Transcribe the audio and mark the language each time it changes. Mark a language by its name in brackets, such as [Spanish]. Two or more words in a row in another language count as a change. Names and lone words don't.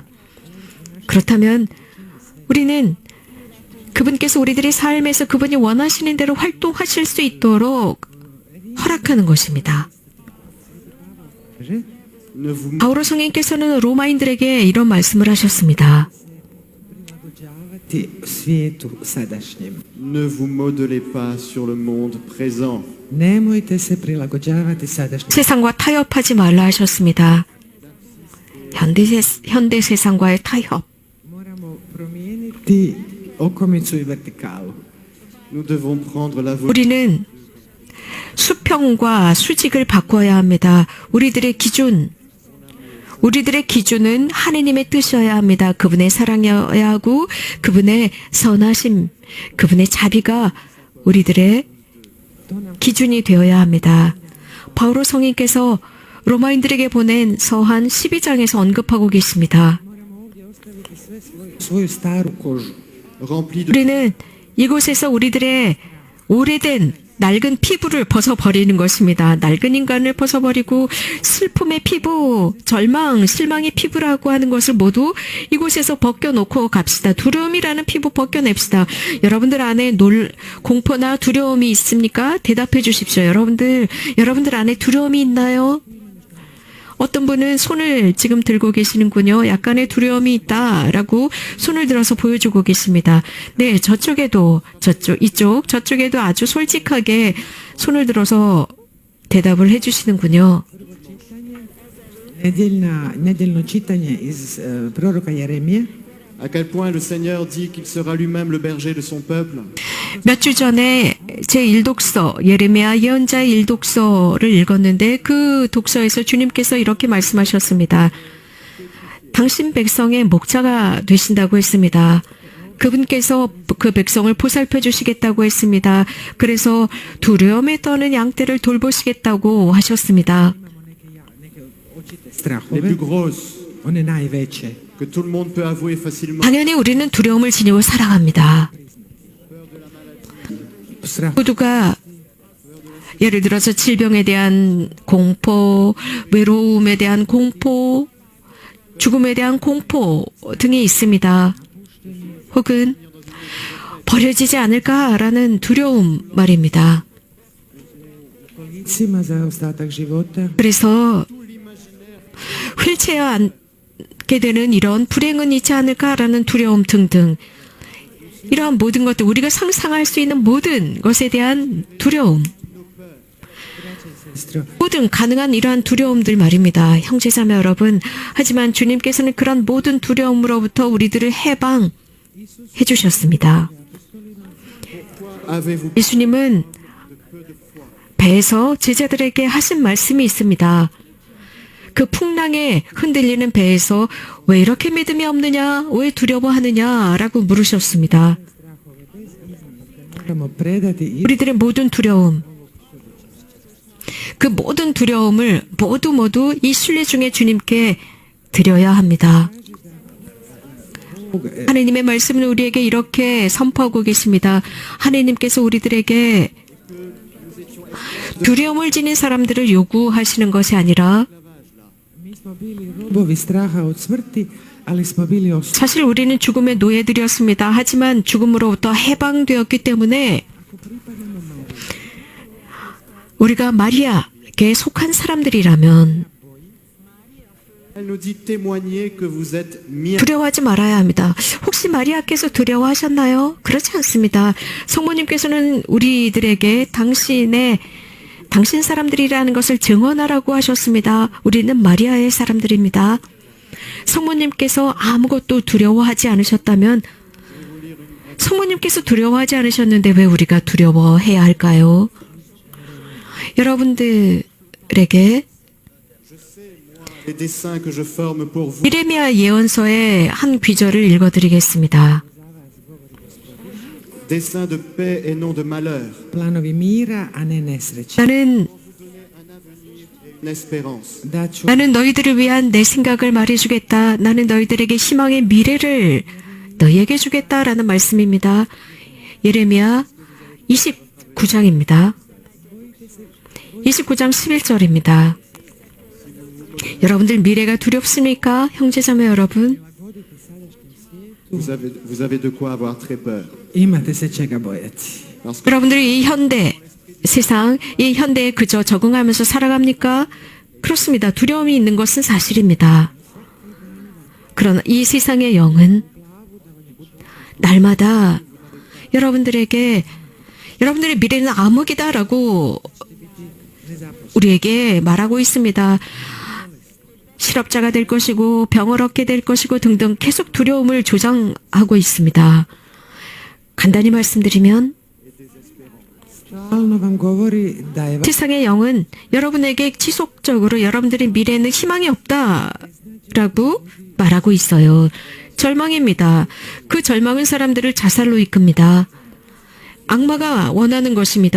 [Korean] 그렇다면 우리는 그분께서 우리들의 삶에서 그분이 원하시는 대로 활동하실 수 있도록 허락하는 것입니다. [French] ne vous [Korean] 바오로 성인께서는 로마인들에게 이런 말씀을 하셨습니다. [Croatian] svijetu sadašnjem. [French] Ne vous modelez pas sur le monde présent. [Croatian] Nemojte se prilagođavati sadašnjem. [Korean] 세상과 타협하지 말라 하셨습니다. 현대 세상과의 타협. [Croatian] Moramo promijeniti okomicu i vertikalu. [French] Nous devons prendre la volonté [Korean] 우리는 수평과 수직을 바꿔야 합니다. 우리들의 기준은 하느님의 뜻이어야 합니다. 그분의 사랑이어야 하고 그분의 선하심, 그분의 자비가 우리들의 기준이 되어야 합니다. 바오로 성인께서 로마인들에게 보낸 서한 12장에서 언급하고 계십니다. [Croatian] Svoju staru kožu. [French] remplie de [Korean] 우리는 이곳에서 우리들의 오래된 낡은 피부를 벗어버리는 것입니다. 낡은 인간을 벗어버리고 슬픔의 피부, 절망, 실망의 피부라고 하는 것을 모두 이곳에서 벗겨놓고 갑시다. 두려움이라는 피부 벗겨냅시다. 여러분들 안에 공포나 두려움이 있습니까? 대답해 주십시오. 여러분들 안에 두려움이 있나요? 어떤 분은 손을 지금 들고 계시는군요. 약간의 두려움이 있다라고 손을 들어서 보여주고 계십니다. 네, 저쪽에도 아주 솔직하게 손을 들어서 대답을 해주시는군요. [Croatian] Nedjeljno čitanje iz proroka Jeremije. [French] à quel point le Seigneur dit qu'il sera lui-même le berger de son peuple. [Korean] 몇 주 전에 제 일독서 예레미야 예언자의 일독서를 읽었는데 그 독서에서 주님께서 이렇게 말씀하셨습니다. 당신 백성의 목자가 되신다고 했습니다. 그분께서 그 백성을 보살펴 주시겠다고 했습니다. 그래서 두려움에 떠는 양떼를 돌보시겠다고 하셨습니다. [French] Les Strahove, plus grosses [Croatian] one najveće. [French] que tout le monde peut avouer facilement. [Korean] 당연히 우리는 두려움을 지니고 살아갑니다. Strah 모두가 예를 들어서 질병에 대한 공포, 외로움에 대한 공포, 죽음에 대한 공포 등이 있습니다. 혹은 버려지지 않을까라는 두려움 말입니다. [Croatian] licima za ostatak života. [Korean] 그래서 휠체어 앉게 되는 이런 불행은 있지 않을까라는 두려움 등등 이러한 모든 것들 우리가 상상할 수 있는 모든 것에 대한 두려움 Sestro, 모든 가능한 이러한 두려움들 말입니다. 형제자매 여러분 하지만 주님께서는 그런 모든 두려움으로부터 우리들을 해방해 주셨습니다. [French] Avez-vous [Korean] 예수님은 배에서 제자들에게 하신 말씀이 있습니다. 그 풍랑에 흔들리는 배에서 왜 이렇게 믿음이 없느냐, 왜 두려워하느냐라고 물으셨습니다. [Croatian] moramo predati i [Korean] 우리들의 모든 두려움, 그 모든 두려움을 모두 이 순례 중에 주님께 드려야 합니다. 하나님의 말씀은 우리에게 이렇게 선포하고 계십니다. 하나님께서 우리들에게 두려움을 지닌 사람들을 요구하시는 것이 아니라 [Croatian] mi smo bili robovi straha od smrti, ali smo bili [Korean] 사실 우리는 죽음의 노예들이었습니다. 하지만 죽음으로부터 해방되었기 때문에 우리가 마리아에게 속한 사람들이라면 [French] Elle nous dit témoigner que vous êtes miens. [Korean] 두려워하지 말아야 합니다. 혹시 마리아께서 두려워하셨나요? 그렇지 않습니다. 성모님께서는 우리들에게 당신 사람들이라는 것을 증언하라고 하셨습니다. 우리는 마리아의 사람들입니다. 성모님께서 아무것도 두려워하지 않으셨다면 성모님께서 두려워하지 않으셨는데 왜 우리가 두려워해야 할까요? 여러분들에게 [French] Les dessins que je forme pour vous [Korean] 예레미야 예언서의 한 귀절을 읽어드리겠습니다. [French] dessins de paix et non de malheur, [Croatian] planovi mira, a ne nesreće. [Korean] 나는 [French] une espérance. [Croatian] Daću [Korean] 너희들을 위한 내 생각을 말해주겠다. 나는 너희들에게 희망의 미래를 너희에게 주겠다라는 말씀입니다. 예레미야 29장입니다. 29장 11절입니다. 여러분들 미래가 두렵습니까? 형제자매 여러분. [French] Vous avez de quoi avoir très peur. [Croatian] imate se čega bojati. [French] Parce que [Korean] 여러분들이 이 현대 세상, 이 현대에 그저 적응하면서 살아갑니까? 그렇습니다. 두려움이 있는 것은 사실입니다. 그러나 이 세상의 영은 날마다 여러분들에게 여러분들의 미래는 암흑이다라고 우리에게 말하고 있습니다. 실업자가 될 것이고 병을 얻게 될 것이고 등등 계속 두려움을 조장하고 있습니다. 간단히 말씀드리면 [Croatian] Stalno vam govori da je [Korean] 세상의 영은 여러분에게 지속적으로 여러분들의 미래에는 희망이 없다라고 말하고 있어요. 절망입니다. 그 절망은 사람들을 자살로 이끕니다. 악마가 원하는 것입니다.